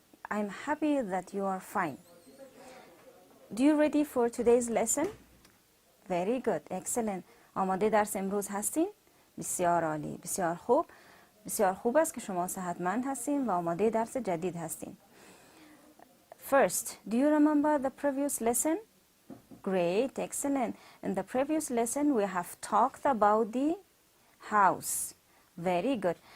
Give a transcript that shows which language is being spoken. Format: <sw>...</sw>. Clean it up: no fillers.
<en>I'm happy that you are fine. Do you ready for today's lesson? Very good. Excellent.</en> <fa>آماده درس امروز هستین؟ بسیار عالی. بسیار خوب. بسیار خوب است که شما صحتمند هستین و آماده درس جدید هستین.</fa> <en>First, do you remember the previous lesson? Great, excellent. In the previous lesson, we have talked about the house. Very good.</en>